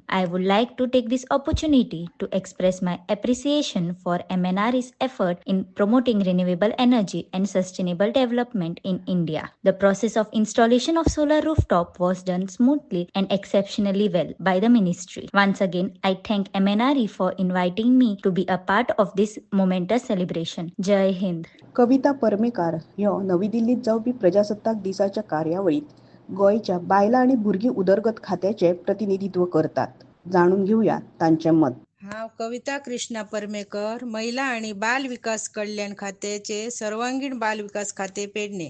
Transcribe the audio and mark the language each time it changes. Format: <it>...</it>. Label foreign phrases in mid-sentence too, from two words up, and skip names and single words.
<en>I would like to take this opportunity to express my appreciation for MNRE's effort in promoting renewable energy and sustainable development in India. The process of installation of solar rooftop was done smoothly and exceptionally well by the ministry. Once again, I thank MNRE for inviting me to be a part of this momentous celebration. Jai Hind.</en> <kok>कविता परमेकार ह्यो नवी दिल्लीत जावपी प्रजासत्ताक दिसाच्या कार्यावळीत गोंयच्या बायलां आनी भुरगीं उदरगत खात्याचे प्रतिनिधित्व करतात. जाणून घेऊया तांचें मत. हांव कविता कृष्णा परमेकर, महिला आणि बाल विकास कल्याण खात्याचे सर्वांगीण बाल विकास खाते पेडणे.</kok>